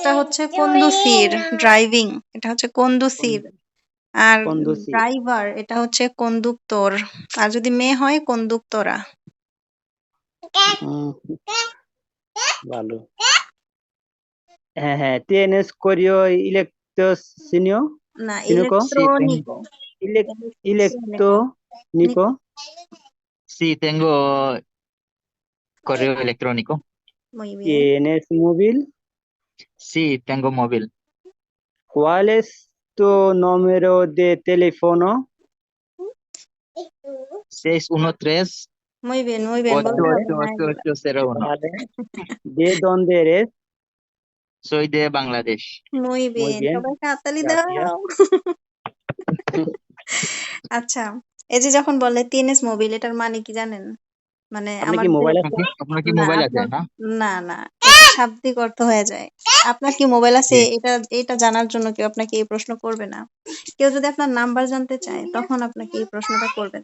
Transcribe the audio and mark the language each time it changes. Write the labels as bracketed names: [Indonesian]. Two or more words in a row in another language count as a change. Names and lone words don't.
[Bangla] কাজটা হচ্ছে কন্দুসির, ড্রাইভিং, এটা হচ্ছে কন্দুসির। আর কন্ডুসি। ড্রাইভার এটা হচ্ছে কন্ডুক্টর। আর যদি মেয়ে হয় কন্ডুক্টরা। উম, ভালো। হ্যাঁ, [Spanish] tienes correo electrocinio [Bangla] না, [Spanish] cínico Sí, tengo, electrónico. electrónico. electrónico sí, tengo correo electrónico. Muy bien. tienes móvil. Sí, tengo móvil. ¿Cuál es tu número de teléfono? 613 Muy bien, [Bangla] বলতে [Spanish] Vale, [Bangla] হবে না এগুলা। [Spanish] 888801. vale. ¿De dónde eres? Soy de Bangladesh. Muy Muy bien, bien, [Bangla] সবাইকে হাততালি [Spanish] gracias. [Bangla] দাও। আচ্ছা, এই যে যখন বলে [Spanish] tienes móvil, [Bangla] এটার মানে কি জানেন? মানে আপনার কি আমাদের মোবাইল আপনার আছে? কি আপনার কি না মোবাইল আছে আপনার না? না, এটা শাব্দিক অর্থ হয়ে যায়। আপনার কি মোবাইল আছে জি এটা জানার জন্য কেউ আপনাকে এই প্রশ্ন করবে না। কেউ যদি আপনার নাম্বার জানতে চায় তখন আপনাকে এই প্রশ্নটা করবেন।